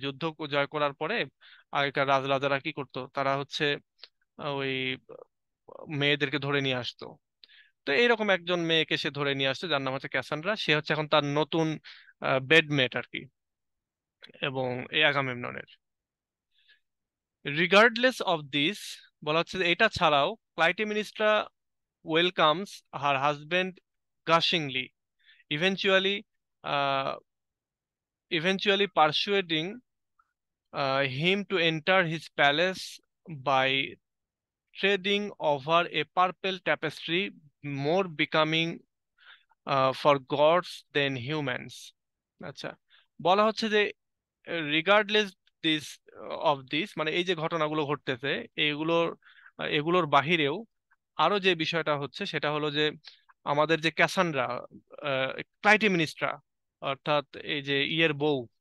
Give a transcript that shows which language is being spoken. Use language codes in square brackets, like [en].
[bn] যুদ্ধ জয় করার পরে আগেকার রাজরাজারা কি করতো, তারা হচ্ছে ওই মেয়েদেরকে ধরে নিয়ে আসতো। তো এইরকম একজন মেয়েকে সে ধরে নিয়ে আসছে, যার নাম হচ্ছে ক্যাসান্ড্রা। সে হচ্ছে এখন তার নতুন বেডমেট আর কি, এবং এই আগামেমননের। [en] regardless of this, [bn] বলা হচ্ছে যে এটা ছাড়াও [en] Clytemnestra welcomes her husband gushingly, eventually uh, eventually persuading him to enter his palace by trading over a purple tapestry more becoming for gods than humans. [bn] আচ্ছা, বলা হচ্ছে যে রিগার্ডলেস দিস অফ দিস, মানে এই যে ঘটনাগুলো ঘটতেছে এগুলোর এগুলোর বাহিরেও আরো যে বিষয়টা হচ্ছে সেটা হলো যে আমাদের যে ক্যাসান্ড্রা, ক্লাইটেমিনিস্ট্রা, অর্থাৎ এই যে ইয়ের বউ,